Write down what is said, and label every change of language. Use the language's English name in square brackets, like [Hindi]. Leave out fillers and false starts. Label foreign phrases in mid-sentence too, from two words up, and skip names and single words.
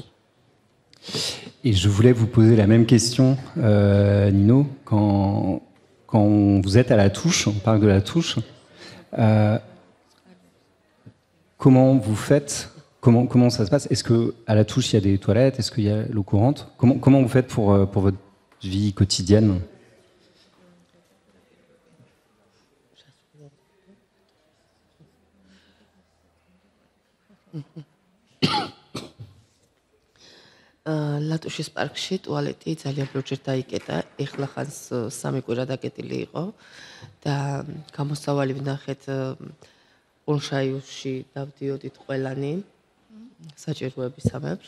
[French] Et je voulais vous poser la même question, Nino, quand vous êtes à la Touche, au parc de la Touche, comment vous faites, comment ça se passe? Est-ce qu'à la Touche, il y a des toilettes? Est-ce qu'il y a l'eau courante? Comment vous faites pour votre vie quotidienne? [Georgian] ლატუშის პარკში ტუალეტი ძალიან ბევრჯერ დაიკეტა. ეხლა ხანს 3 კვირა დაკეტილი იყო და გამოსავალი ვნახეთ პონშაიუსში დავდიოდით ყველანი საჭიროებისამებრ.